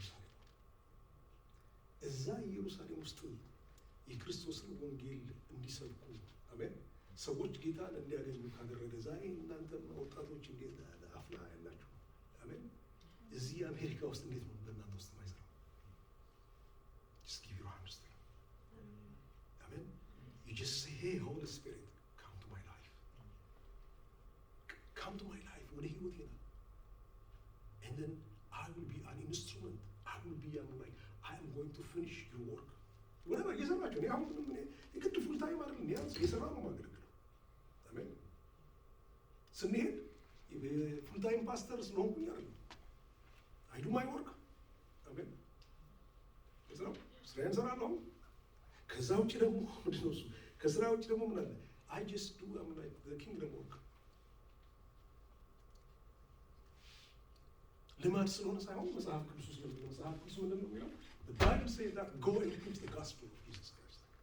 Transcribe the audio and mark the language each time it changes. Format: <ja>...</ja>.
<am>ኢየሩሳሌም። እዛ ኢየሩሳሌም ውስጥ የክርስቶስን ወንጌል እንዲሰብኩ አሜን፣ ሰዎች ጌታን እንዲያገኙ ካደረገ ዛሬ እናንተም ወጣቶች እንዴት አፍላ ያላችሁ አሜን፣ እዚህ አሜሪካ ውስጥ እንዴት ነው በእናንተ ውስጥ ማይሰራው?</am> <en>just give your hands to amen. You just say, hey Holy Spirit, come to my life, come to my life,</en> <am>ወደ ህይወቴ ና,</am> <en>and then I will be an instrument, I will be like I am going to finish your work.</en> <am>whatever እየሰራችሁ ነው። አሁን ምን የግድ ፉል ታይም አይደለም፣ ያንስ እየሰራ ነው ማገልገል አሜን። ስንሄድ ፉል ታይም ፓስተር ስለሆንኩኝ አይደለም፣</am> <en>I do my work</en> <am>አሜን። ስለዚህ ስራዬን እሰራለሁ። ከዛ ውጭ ደግሞ ምንድን ነው እሱ? ከስራ ውጭ ደግሞ ምን አለ?</am> <en>I just do like the kingdom work።</en> <am>ልማድ ስለሆነ ሳይሆን መጽሐፍ ቅዱስ ስለሆነ መጽሐፍ ቅዱስ ምንድን ነው የሚለው?</am> <en>The Bible says that go and preach the gospel of Jesus Christ.</en>